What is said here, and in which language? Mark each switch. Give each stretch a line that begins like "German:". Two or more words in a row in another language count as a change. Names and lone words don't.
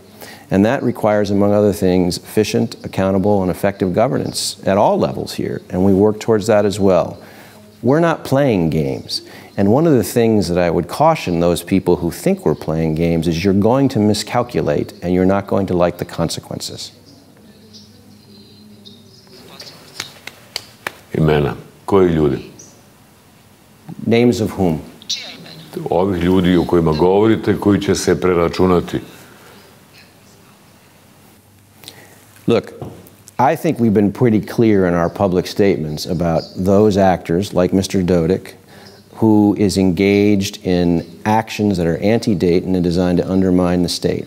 English: And that requires, among other things, efficient, accountable, and effective governance at all levels here, and we work towards that as well. We're not playing games. And one of the things that I would caution those people who think we're playing games is you're going to miscalculate and you're not going to like the consequences.
Bosnian: Imena. Koji ljudi?
English: Names of whom?
Bosnian: Ovih ljudi o kojima govorite, koji će se preračunati.
English: Look, I think we've been pretty clear in our public statements about those actors, like Mr. Dodik, who is engaged in actions that are anti-Dayton and designed to undermine the state.